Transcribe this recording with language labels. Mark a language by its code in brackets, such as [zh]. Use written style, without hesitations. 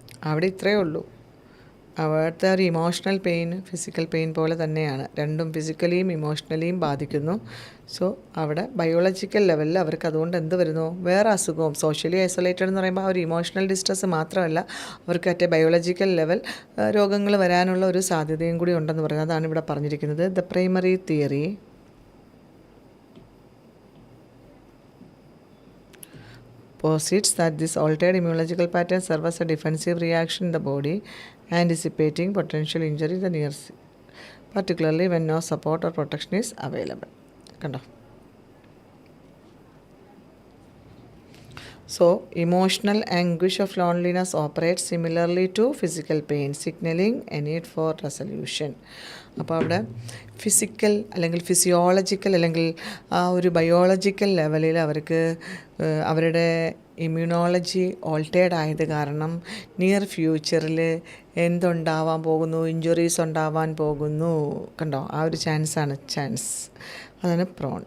[ml] അവിടെ ഇത്രയേ ഉള്ളൂ. അവിടുത്തെ ഒരു ഇമോഷണൽ പെയിൻ ഫിസിക്കൽ പെയിൻ പോലെ തന്നെയാണ്, രണ്ടും ഫിസിക്കലിയും ഇമോഷണലിയും ബാധിക്കുന്നു. സോ അവിടെ ബയോളജിക്കൽ ലെവലിൽ അവർക്ക് അതുകൊണ്ട് എന്ത് വരുന്നു? വേറെ അസുഖവും. സോഷ്യലി ഐസൊലേറ്റഡ് എന്ന് പറയുമ്പോൾ ഒരു ഇമോഷണൽ ഡിസ്ട്രെസ് മാത്രമല്ല, അവർക്ക് മറ്റേ ബയോളജിക്കൽ ലെവൽ രോഗങ്ങൾ വരാനുള്ള ഒരു സാധ്യതയും കൂടി ഉണ്ടെന്ന് പറയുന്നത്. അതാണ് ഇവിടെ പറഞ്ഞിരിക്കുന്നത്. [en] The primary theory posits that this altered immunological pattern serves as a defensive reaction in the body, anticipating potential injury in the near, particularly when no support or protection is available. [ml] കണ്ടോ? [en] So, emotional anguish of loneliness operates similarly to physical pain, signaling a need for resolution. [ml] അപ്പോൾ അവിടെ physical അല്ലെങ്കിൽ physiological അല്ലെങ്കിൽ ആ ഒരു biological ലെവലിൽ അവർക്ക് അവരുടെ ഇമ്മ്യൂണോളജി ഓൾട്ടേഡ് ആയത് കാരണം നിയർ ഫ്യൂച്ചറിൽ എന്തുണ്ടാവാൻ പോകുന്നു? ഇഞ്ചുറീസ് ഉണ്ടാവാൻ പോകുന്നു. കണ്ടോ? ആ ഒരു ചാൻസ്. അതാണ് പ്രോൺ.